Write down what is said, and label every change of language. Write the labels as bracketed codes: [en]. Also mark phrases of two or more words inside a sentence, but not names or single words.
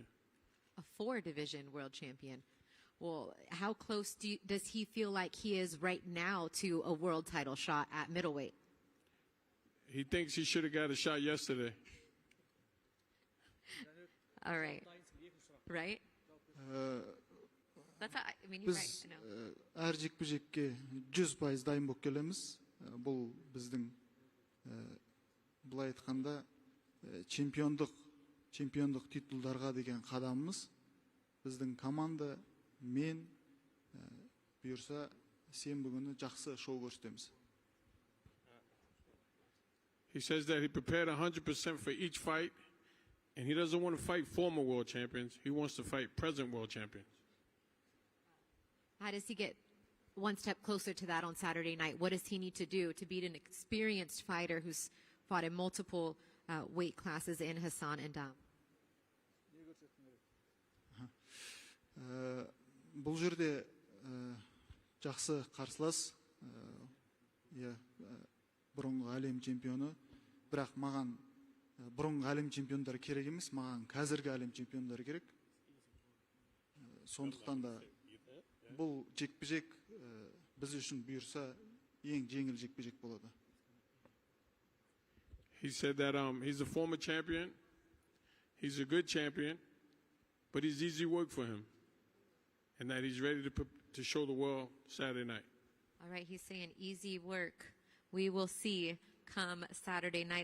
[en] A 4-division world champion. Well, how close does he feel like he is right now to a world title shot at middleweight? He thinks he should have got a shot yesterday. All right. Right? That's how, I mean, he's right, I know. [kk] Әр жекпе-жекке 100% дайын болып келеміз. Бұл біздің былай айтқанда чемпиондық титулдарға деген қадамымыз. Біздің команда, мен бұйырса сенбі күні жақсы шоу көрсетеміз. [en] He says that he prepared 100% for each fight, and he doesn't want to fight former world champions. He wants to fight present world champions. How does he get one step closer to that on Saturday night? What does he need to do to beat an experienced fighter who's fought in multiple weight classes in Hassan and Dam? [kk] Бұл жерде жақсы қарсылас, бұрынғы әлем чемпионы, бірақ маған бұрынғы әлем чемпиондары керек емес, маған қазіргі әлем чемпиондары керек. Сондықтан да бұл жекпе-жек біз үшін бұйырса ең жеңіл жекпе-жек болады. [en] He said that he's a former champion, he's a good champion, but it's easy work for him, and that he's ready to show the world Saturday night. All right, he's saying easy work. We will see. come Saturday night.